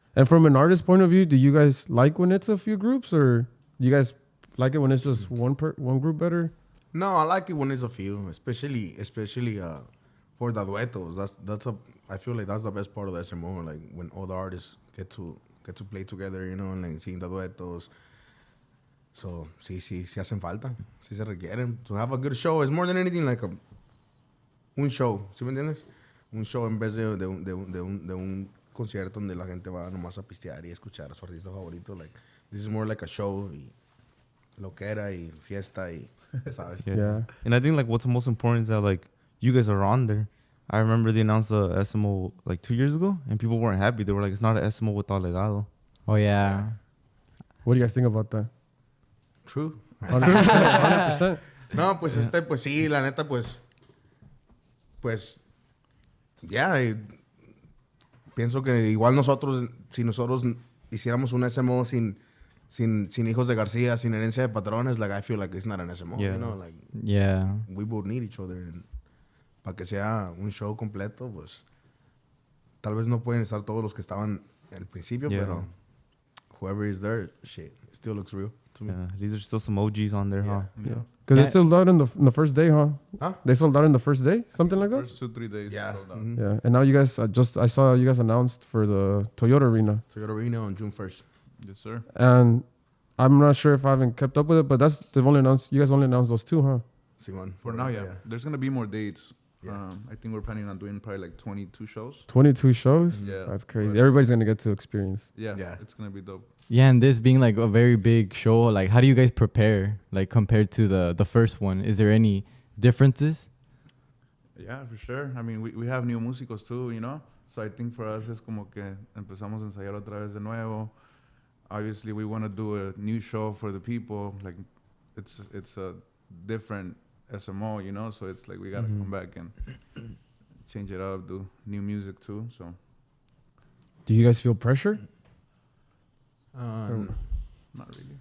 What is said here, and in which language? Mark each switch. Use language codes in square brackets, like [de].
[en] And from an artist point of view, do you guys like when it's a few groups, or do you guys like it when it's just one group better? No, I like it when it's a few, especially for the duetos. I feel like that's the best part of the SMO, like when all the artists get to play together, you know, and like seeing the duetos. [es] So, sí hacen falta, sí se requieren. [en] To have a good show is more than anything like [es] un show, ¿sí me entiendes? Un show en vez de un concierto donde la gente va nomás a pistear y escuchar a su artista favorito. [en] Like, this is more like a show [es] y loquera y fiesta y, ¿sabes? [en] Yeah. And I think like what's most important is that like you guys are on there. I remember they announced the SMO like 2 years ago, and people weren't happy. They were like, "It's not an SMO without Legado." Oh yeah. What do you guys think about that? True. 100%. [es] No, pues pues sí, la neta, pues, ya, pienso que igual nosotros, si nosotros hiciéramos un SMO sin hijos de García, sin herencia de patrones, [en] like I feel like it's not an SMO, Yeah. you know, like Yeah. we would need each other. [es] And para que sea un show completo, pues, tal vez no pueden estar todos los que estaban al principio, [en] Yeah. pero whoever is there, shit, it still looks real to me. Yeah, these are still some OGs on there, huh? Yeah. Because they sold out in the first day, huh? Huh? They sold out in the first day, something like that. First 2-3 days. Yeah. sold out. Mhm. Yeah. And now you guys I saw you guys announced for the Toyota Arena, Toyota Arena on June 1st. Yes, sir. and I'm not sure if I haven't kept up with it, but you guys only announced those two, huh? Simon. For now, yeah. There's gonna be more dates. Yeah. I think we're planning on doing probably like 22 shows. 22 shows. Yeah. That's crazy. Right. Everybody's gonna get to experience. Yeah, Yeah. it's gonna be dope. Yeah, and this being like a very big show, like how do you guys prepare, like compared to the first one? Is there any differences? Yeah, for sure. I mean, we have new músicos too, you know? So I think for us [es] es como que empezamos a ensayar otra vez de nuevo. [en] Obviously, we want to do a new show for the people. Like, it's a different SMO, you know? So it's like we got to come back and change it up, do new music too, so. Do you guys feel pressure? Not really.